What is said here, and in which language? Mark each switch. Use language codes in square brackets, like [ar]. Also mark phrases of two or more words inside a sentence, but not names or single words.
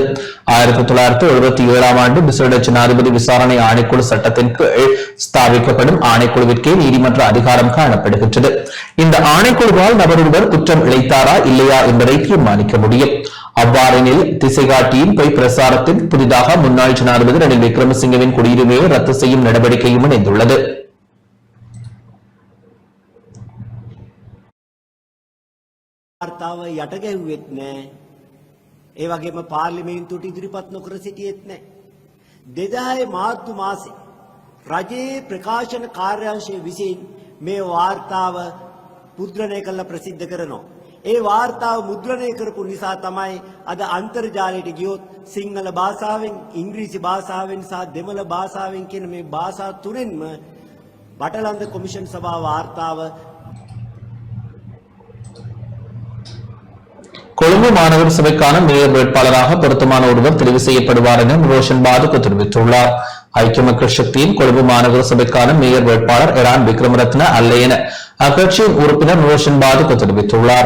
[ta] 1977 ஆண்டு விசேட ஜனாதிபதி விசாரணை ஆணைக்குழு சட்டத்தின் கீழ் ஸ்தாபிக்கப்படும் ஆணைக்குழுவிற்கே நீதிமன்ற அதிகாரம் காணப்படுகின்றது. இந்த ஆணைக்குழுவால் நபரொருவர் குற்றம் இழைத்தாரா இல்லையா என்பதை தீர்மானிக்க முடியும். அவ்வாறெனில் திசைகாட்டியின் பொய் பிரசாரத்தில் புதிதாக முன்னாள் ஜனாதிபதி ரணில் விக்ரமசிங்கவின் குடியுரிமையை ரத்து செய்யும் நடவடிக்கையும் இணைந்துள்ளது. [si] වාර්තාව යට ගැහුවෙත් නැහැ. ඒ වගේම පාර්ලිමේන්තුවට ඉදිරිපත් නොකර සිටියෙත් නැහැ. 2000 මාර්තු මාසේ රජයේ ප්‍රකාශන කාර්යාංශය විසින් මේ වාර්තාව මුද්‍රණය කරලා ප්‍රසිද්ධ කරනවා. ඒ වාර්තාව මුද්‍රණය කරපු නිසා තමයි අද අන්තර්ජාලයට ගියොත් සිංහල භාෂාවෙන්, ඉංග්‍රීසි භාෂාවෙන් සහ දෙමළ භාෂාවෙන් කියන මේ භාෂා තුනෙන්ම බටලන්ද කොමිෂන් සභා වාර්තාව [ta] கொழும்பு மாநகர சபைக்கான மேயர் வேட்பாளராக பொருத்தமான ஒருவர் தெரிவு செய்யப்படுவார் என ரோஷன் பாதுக்கு தெரிவித்துள்ளார். ஐக்கிய மக்கள் சக்தியின் கொழும்பு மாநகர சபைக்கான மேயர் வேட்பாளர் எரான் விக்ரமரத்ன அல்ல என அக்கட்சியின் உறுப்பினர் ரோஷன் பாதுக்கு தெரிவித்துள்ளார்.